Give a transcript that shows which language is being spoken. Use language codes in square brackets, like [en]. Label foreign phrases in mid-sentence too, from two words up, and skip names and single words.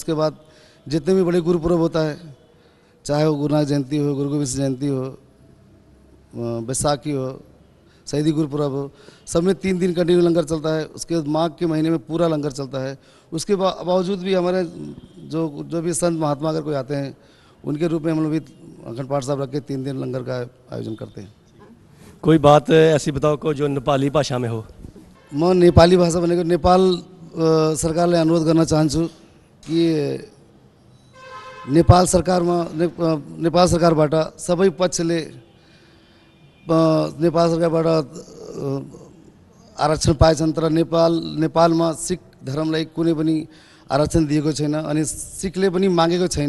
[hi] उसके बाद जितने भी बड़े गुरुपुरब होता है, चाहे वो गुरु नानक जयंती हो, गुरु गोविंद सिंह जयंती हो, बैसाखी हो, शहीदी गुरुपुरब हो, सब में 3 दिन कंटिन्यू लंगर चलता है। उसके बाद माघ के महीने में पूरा लंगर चलता है। उसके बावजूद भी हमारे जो भी संत महात्मा अगर कोई आते हैं, उनके रूप में हम लोग भी अखंड पाठ साहब रख के 3 दिन लंगर का आयोजन करते हैं। कोई बात ऐसी बताओ को जो नेपाली भाषा में हो? [ne] म नेपाली भाषा भनेको नेपाल सरकारलाई अनुरोध गर्न चाहन्छु कि नेपाल सरकारबाट सबै पक्षले नेपाल सरकारबाट आरक्षण पाएछन्, तर नेपालमा सिख धर्मलाई कुनै पनि आरक्षण दिएको छैन, अनि सिखले पनि मागेको छैन।